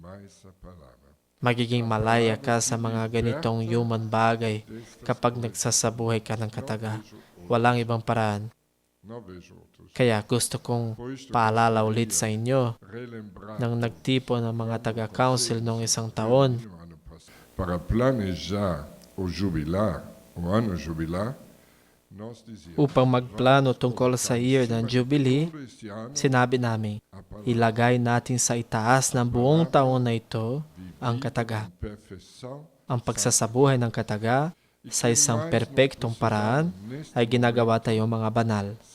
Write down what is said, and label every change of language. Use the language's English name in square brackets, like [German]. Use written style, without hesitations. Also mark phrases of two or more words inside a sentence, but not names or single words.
[Filipino] Magiging malaya ka sa mga ganitong human bagay kapag nagsasabuhay ka ng kataga. Walang ibang paraan. Kaya gusto kong paalala ulit sa inyo nang nagtipon ng mga taga-council noong isang taon. [Portuguese] Para planejar o jubilar, o ano jubilar, [Filipino] upang magplano tungkol sa year ng Jubilee, sinabi namin, ilagay natin sa itaas ng buong taon na ito ang kataga. Ang pagsasabuhay ng kataga sa isang perpektong paraan ay ginagawa tayong mga banal.